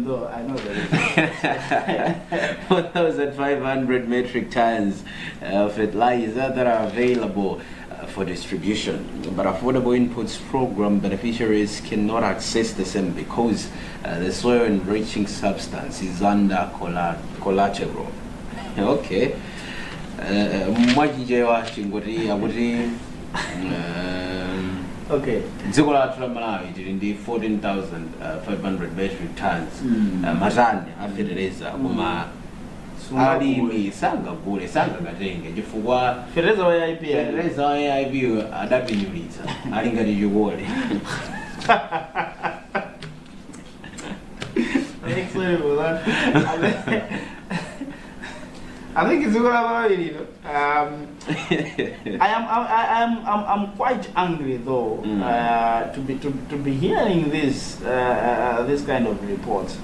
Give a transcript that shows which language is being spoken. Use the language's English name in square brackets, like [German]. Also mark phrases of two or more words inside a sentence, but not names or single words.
[English] I know the reason. 4,500 metric tons of fertilizer that are available for distribution, but Affordable Inputs Program beneficiaries cannot access the same because the soil enriching substance is under collateral. Okay. Okay. [Nyanja] Dziko lathu la Malawi tili ndi 14,500 [English] metric tons [Nyanja] matani a fertilizer koma alimi sangakatenge chifukwa fertilizer wa AIP adapinyulitsa ali ngati chikole. [English] Sorry for that. I think it's good about it, you know. I'm quite angry though to be hearing this this kind of reports.